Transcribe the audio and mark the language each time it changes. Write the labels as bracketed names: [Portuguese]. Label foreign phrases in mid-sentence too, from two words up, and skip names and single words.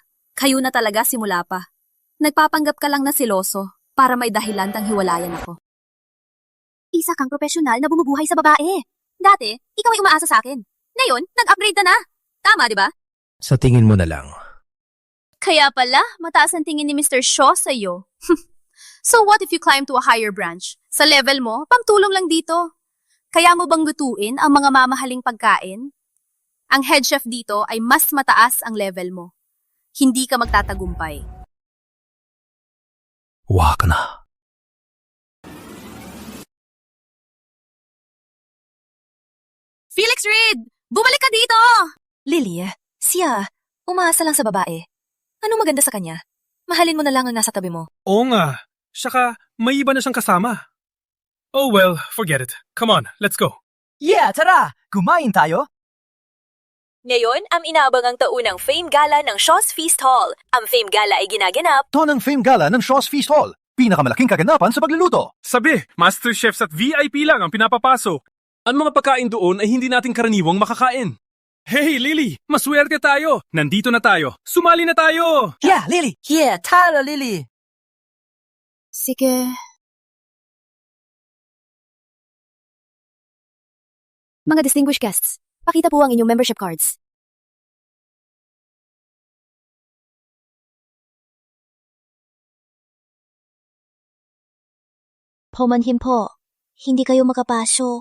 [Filipino] Kayo na talaga simula pa. Nagpapanggap ka lang na siloso para may dahilan tang hiwalayan ako. Isa kang profesional na bumubuhay sa babae. Dati, ikaw ay umaasa sa akin. Ngayon, nag-upgrade ka na. Tama, di ba? Sa tingin mo na lang. Kaya pala, mataas ang tingin ni Mr. Shaw sa'yo. [English] So what if you climb to a higher branch? [Filipino] Sa level mo, pangtulong lang dito. Kaya mo bang lutuin ang mga mamahaling pagkain? Ang [English] head chef [Filipino] dito ay mas mataas ang level mo. Hindi ka magtatagumpay. Waka na. Felix Reed! Bumalik ka dito! Lily, siya, umaasa lang sa babae. Ano maganda sa kanya? Mahalin mo na lang ang nasa tabi mo. Oo nga. Saka, may iba na siyang kasama. [English] Oh well, forget it. Come on, let's go. Yeah, [Filipino] tara! Kumain tayo! Ngayon, ang inaabangang taunang Fame Gala ng Shaw's Feast Hall. Ang Fame Gala ay ginaganap. Ito ng Fame Gala ng Shaw's Feast Hall. Pinakamalaking kaganapan sa pagluluto. Sabi, [English] master chefs [Filipino] at VIP lang ang pinapapasok. Ang mga pagkain doon ay hindi natin karaniwang makakain. Hey, Lily! Maswerte tayo! Nandito na tayo! Sumali na tayo! [English] Yeah, Lily! Yeah, [Filipino] tara, Lily! Sige. Mga [English] distinguished guests, [Filipino] pakita po ang inyong [English] membership cards. [Filipino] Paumanhin po, hindi kayo makapasok.